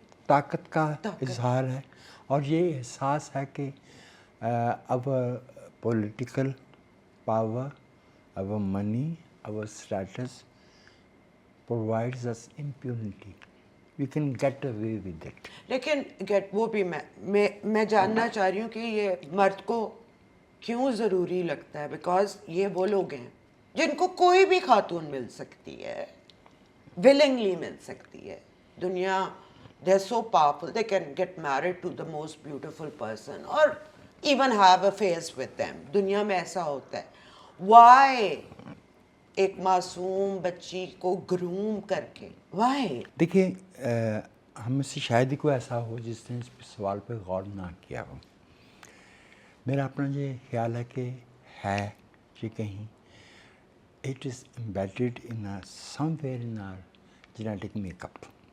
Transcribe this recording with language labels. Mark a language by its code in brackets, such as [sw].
[hi] ताकत का इजहार है और ये एहसास है कि [en] our political power, our money, our status provides us impunity. We can get away with it. [hi] लेकिन वो भी मैं जानना चाह रही हूँ कि ये मर्द को क्यों ज़रूरी लगता है. बिकॉज ये वो लोग हैं जिनको कोई भी खातून मिल सकती है, willingly मिल सकती है. दुनिया, [en] they're so powerful, they can get married to the most beautiful person or even have affairs with them. [hi] दुनिया में ऐसा होता है. [en] Why [hi] एक मासूम बच्ची को ग्रूम करके? [en] Why? [hi] देखिए हम में से शायद ही कोई ऐसा हो जिसने इस सवाल पे गौर ना किया हो. मेरा अपना ये ख्याल है कि है कि कहीं [en] it is embedded in somewhere in our genetic makeup.